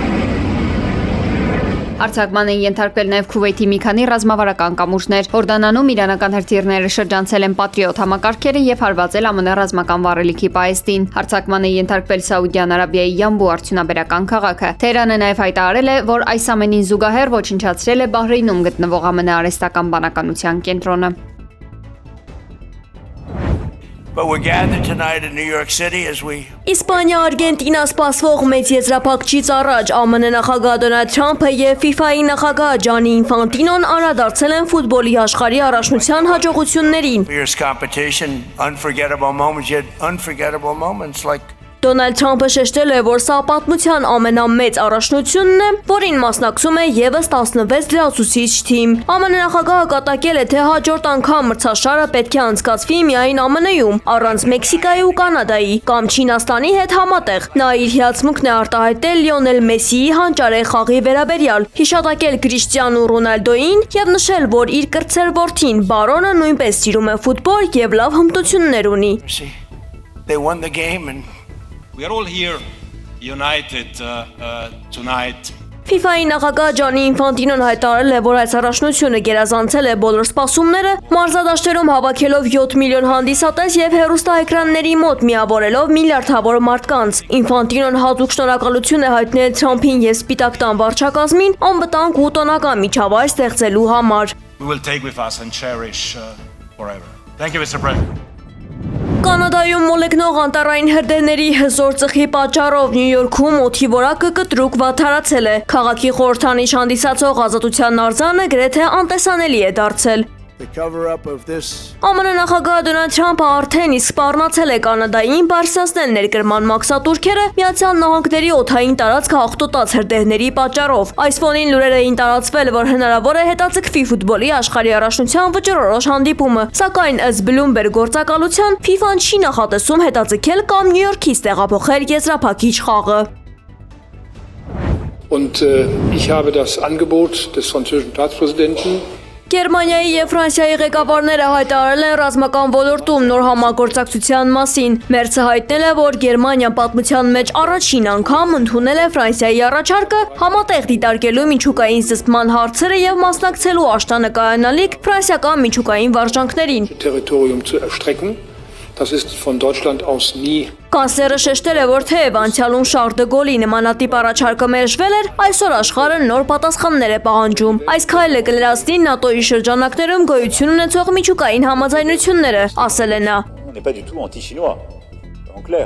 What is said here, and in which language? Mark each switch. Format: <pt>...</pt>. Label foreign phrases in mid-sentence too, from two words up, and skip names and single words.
<hy>Հարձակման են ենթարկվել նաև Քուվեյթի մի քանի ռազմավարական կամուրջներ։ Հորդանանում իրանական հրթիռները շրջանցել են Պատրիոտ համակարգերը եւ հարվածել ԱՄՆ ռազմական վառելիքի պահեստին։ Հարձակման է ենթարկվել Սաուդյան Արաբիայի Յամբու արդյունաբերական քաղաքը։ Թեհրանը նաև հայտարարել է, որ այս ամենին զուգահեռ ոչնչացրել է Բահրեյնում գտնվող ԱՄՆ արհեստական բանականության կենտրոնը։</hy> <en>But we're gathered tonight in New York City as we</en> <hy>Իսպանիա Արգենտինա սպասվող մեծ եզրափակչից առաջ ԱՄՆ նախագահ Դոնալդ Թրամփը եւ FIFA-ի նախագահ Ջանի Ինֆանտինոն անդրադարձել են ֆուտբոլի աշխարհի առաջնության հաջողություններին։</hy> <en>fierce competition, unforgettable moments, yet unforgettable moments like</en> <hy>Դոնալդ Թրամփը շեշտել է, որ սա պատմության ամենամեծ առաջնությունն է, որին մասնակցում է եւս 16 լրացուցիչ թիմ։ ԱՄՆ նախագահը կատակել է, թե հաջորդ անգամ մրցաշարը պետք է անցկացվի միայն ԱՄՆ-ում, առանց Մեքսիկայի ու Կանադայի կամ Չինաստանի հետ համատեղ։ Նա իր հիացմունքն է արտահայտել Լիոնել Մեսսիի հանճարեղ խաղի վերաբերյալ, հիշատակել Կրիշտիանու Ռոնալդոին եւ նշել, որ իր կրտսեր որդին Բարոնը նույնպես սիրում է ֆուտբոլ եւ լավ հմտություններ ունի։</hy> <en>see, they won the game and We are all here united tonight.</en> <hy>FIFA-ի նախագահ Ջանի Ինֆանտինոն հայտարարել է, որ այս առաջնությունը գերազանցել է բոլոր սպասումները, մարզադաշտերում հավաքելով 7 միլիոն հանդիսատես եւ հեռուստաէկրանների մոտ միավորելով միլիարդավոր մարդկանց։ Ինֆանտինոն հատուկ շնորհակալություն է հայտնել Թրամփին եւ Սպիտակ տան վարչակազմին անվտանգ ու տոնական միջավայր ստեղծելու համար։</hy> <en>We will take with us and cherish forever. Thank you, Mr. President.</en> <hy>Կանադայում մոլեգնող անտառային հրդեհների հզոր ծխի պատճառով Նյու Յորքում օդի որակը կտրուկ վատթարացել է։ Քաղաքի խորհրդանիշ հանդիսացող Ազատության արձանը գրեթե անտեսանելի է դարձել։</hy> <en>the cover up of this</en> <hy>ԱՄՆ նախագահ Դոնալդ Թրամփը արդեն իսկ սպառնացել է Կանադային բարձրացնել ներկրման մաքսատուրքերը Միացյալ Նահանգների օդային տարածքը աղտոտած հրդեհների պատճառով։ Այս ֆոնին լուրեր էին տարածվել, որ հնարավոր է հետաձգվի ֆուտբոլի աշխարհի առաջնության վճռորոշ հանդիպումը, սակայն ըստ Bloomberg գործակալության FIFA-ն չի նախատեսում հետաձգել կամ Նյու Յորքից տեղափոխել եզրափակիչ խաղը։</hy> <de>Und ich habe das Angebot des französischen Staatspräsidenten</de> <hy>Գերմանիայի եւ Ֆրանսիայի ղեկավարները հայտարարել են ռազմական ոլորտում նոր համագործակցության մասին։ Մերցը հայտնել է, որ Գերմանիան պատմության մեջ առաջին անգամ ընդունել է Ֆրանսիայի առաջարկը համատեղ դիտարկելու միջուկային զսպման հարցերը եւ մասնակցելու աշտանկայանալիք ֆրանսիական միջուկային վարժանքներին։</hy> <de>Territorium zu erstrecken. Das ist von Deutschland aus nie</de> <hy>Կանսլերը շեշտել է, որ թեև անցյալում Շարլ դե Գոլի նմանատիպ առաջարկը մերժվել էր, այսօր աշխարհը նոր պատասխաններ է պահանջում։ Այս քայլը կլրացնի ՆԱՏՕ-ի շրջանակներում գոյություն ունեցող միջուկային համաձայնությունները, ասել է նա։</hy> <fr>On n'est pas du tout anti-chinois, en clair.</fr>